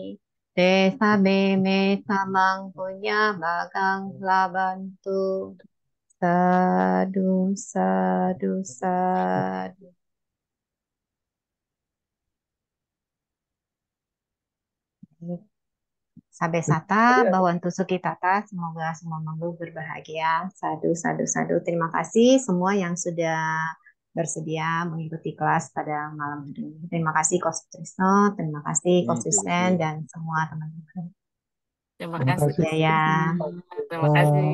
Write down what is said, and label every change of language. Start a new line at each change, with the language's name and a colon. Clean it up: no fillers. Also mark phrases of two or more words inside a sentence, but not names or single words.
Pali: Te sabe me samang punya bagang labantu. Sadu, sadu, sadu. Sabe sata, bawantu sukitata,
Indonesian: semoga semua makhluk berbahagia.
Pali: Sadu, sadu, sadu.
Indonesian: Terima kasih semua yang sudah bersedia mengikuti kelas pada malam hari ini. Terima kasih Coach Trisno, terima kasih Coach Susen, dan semua teman-teman. Terima Terima kasih. kasih. Ya, Terima kasih.